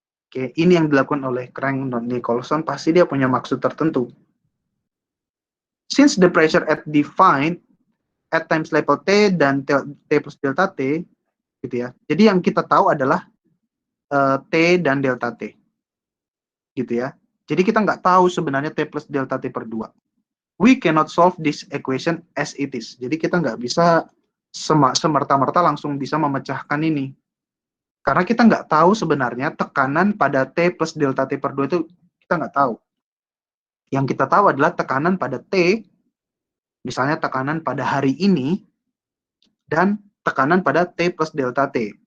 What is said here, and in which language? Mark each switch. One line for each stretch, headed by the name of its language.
Indonesian: Oke, ini yang dilakukan oleh Crank-Nicolson, pasti dia punya maksud tertentu.
English: Since the pressure at defined at times level T dan T plus delta T,
Indonesian: gitu ya. Jadi yang kita tahu adalah T dan delta T. Gitu ya. Jadi kita nggak tahu sebenarnya T plus delta T per 2.
English: We cannot solve this equation as it is.
Indonesian: Jadi kita nggak bisa semerta-merta langsung bisa memecahkan ini. Karena kita nggak tahu sebenarnya tekanan pada T plus delta T per 2 itu kita nggak tahu. Yang kita tahu adalah tekanan pada T, misalnya tekanan pada hari ini, dan tekanan pada T plus delta T.